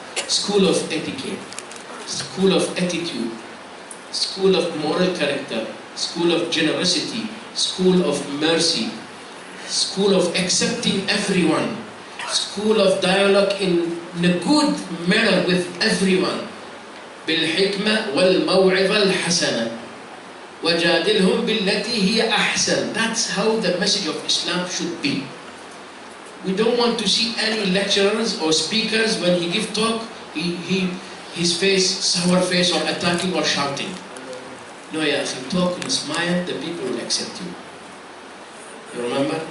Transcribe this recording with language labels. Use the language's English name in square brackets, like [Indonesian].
[English] School of etiquette, school of attitude, school of moral character, school of generosity, school of mercy, school of accepting everyone, school of dialogue in a good manner with everyone. [Arabic] بالحكمة والموعظة الحسنة وجادلهم بالتي هي أحسن. [English] That's how the message of Islam should be. We don't want to see any lecturers or speakers when he give talk, his face, sour face, or attacking or shouting. No, ya akhi, talk and smile, the people will accept you. You remember?